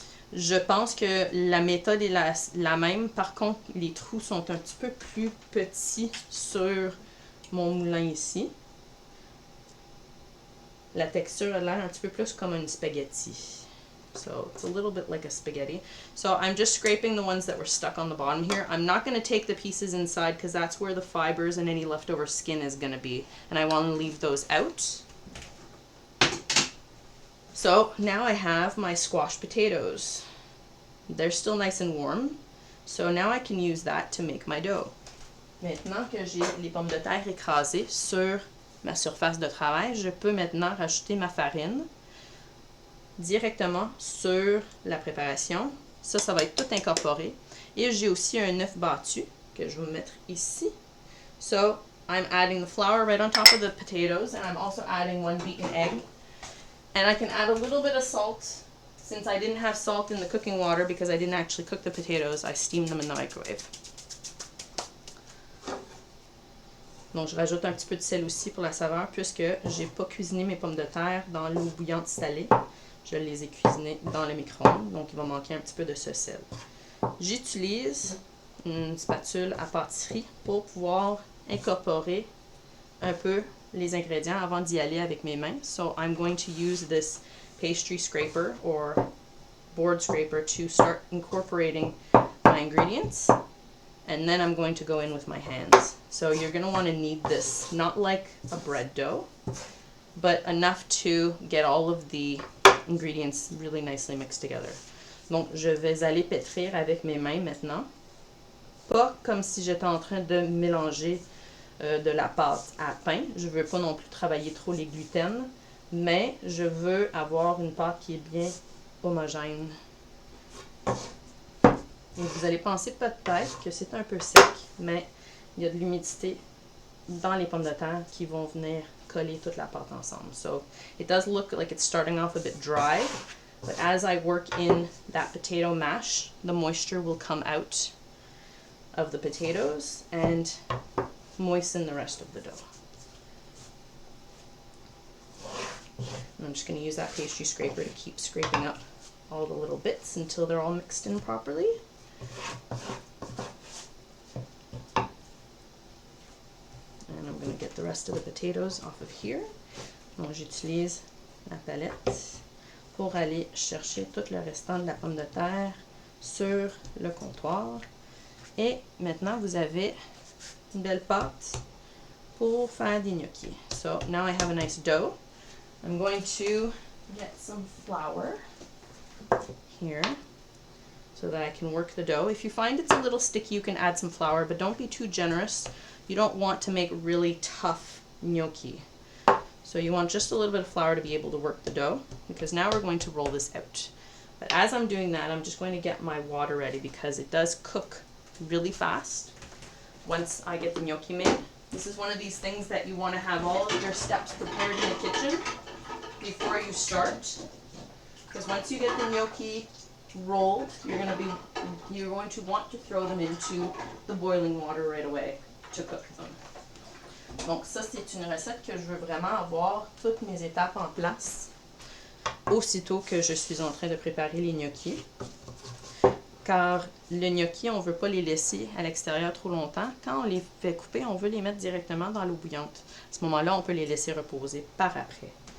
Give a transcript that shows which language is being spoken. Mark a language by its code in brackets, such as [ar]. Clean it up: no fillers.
[fr] Je pense que la méthode est la même. Par contre, les trous sont un petit peu plus petits sur mon moulin ici. La texture a l'air un petit peu plus comme une spaghetti. [en] So it's a little bit like a spaghetti. So I'm just scraping the ones that were stuck on the bottom here. I'm not going to take the pieces inside because that's where the fibers and any leftover skin is going to be. And I want to leave those out. So now I have my squashed potatoes. They're still nice and warm. So now I can use that to make my dough. [fr] Maintenant que j'ai les pommes de terre écrasées sur ma surface de travail, je peux maintenant rajouter ma farine directement sur la préparation. Ça va être tout incorporé. Et j'ai aussi un œuf battu que je vais mettre ici. [en] So I'm adding the flour right on top of the potatoes, and I'm also adding 1 beaten egg. And I can add a little bit of salt. Since I didn't have salt in the cooking water because I didn't actually cook the potatoes, I steamed them in the microwave. [fr] Donc je rajoute un petit peu de sel aussi pour la saveur puisque j'ai pas cuisiné mes pommes de terre dans l'eau bouillante salée. Je les ai cuisinées dans le micro-ondes, donc il va manquer un petit peu de ce sel. J'utilise une spatule à pâtisserie pour pouvoir incorporer un peu les ingrédients avant d'y aller avec mes mains. [en] So I'm going to use this pastry scraper or board scraper to start incorporating my ingredients, and then I'm going to go in with my hands. So you're going to want to knead this, not like a bread dough, but enough to get all of the ingredients really nicely mixed together. [fr] Donc je vais aller pétrir avec mes mains maintenant, pas comme si j'étais en train de mélanger de la pâte à pain. Je veux pas non plus travailler trop les gluten, mais je veux avoir une pâte qui est bien homogène. Et vous allez penser peut-être que c'est un peu sec, mais il y a de l'humidité dans les pommes de terre qui vont venir coller toute la pâte ensemble. [en] So it does look like it's starting off a bit dry, but as I work in that potato mash, the moisture will come out of the potatoes and moisten the rest of the dough. And I'm just going to use that pastry scraper to keep scraping up all the little bits until they're all mixed in properly. And I'm going to get the rest of the potatoes off of here. [fr] Donc j'utilise la palette pour aller chercher tout le restant de la pomme de terre sur le comptoir. Et maintenant vous avez une belle pâte pour faire des gnocchis. [en] So now I have a nice dough. I'm going to get some flour here so that I can work the dough. If you find it's a little sticky, you can add some flour, but don't be too generous. You don't want to make really tough gnocchi. So you want just a little bit of flour to be able to work the dough, because now we're going to roll this out. But as I'm doing that, I'm just going to get my water ready because it does cook really fast once I get the gnocchi made. This is one of these things that you want to have all of your steps prepared in the kitchen before you start, because once you get the gnocchi rolled, you're going to want to throw them into the boiling water right away to cook them. [fr] Donc ça, c'est une recette que je veux vraiment avoir toutes mes étapes en place aussitôt que je suis en train de préparer les gnocchis. Car le gnocchi, on ne veut pas les laisser à l'extérieur trop longtemps. Quand on les fait couper, on veut les mettre directement dans l'eau bouillante. À ce moment-là, on peut les laisser reposer par après.